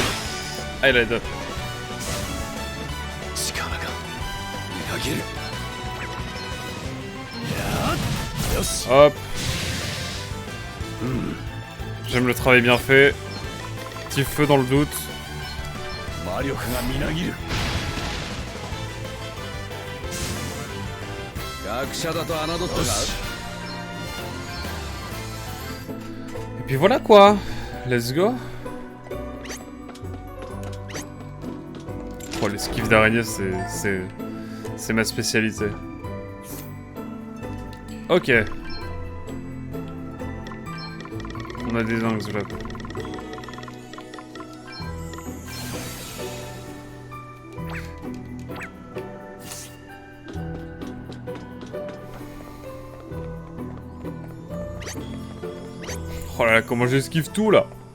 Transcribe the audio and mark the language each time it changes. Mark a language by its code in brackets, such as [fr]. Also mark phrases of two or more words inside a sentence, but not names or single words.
[fr] Ah, il a deux. Hop. J'aime le travail bien fait. Petit feu dans le doute. [ja] 魔力がみなぎる。学者だと侮ったか。 [fr] Et puis voilà quoi. [en] Let's go. [fr] Oh, l'esquive d'araignée, c'est ma spécialité. Ok. On a des angles là. Oh là là, comment j'esquive tout là.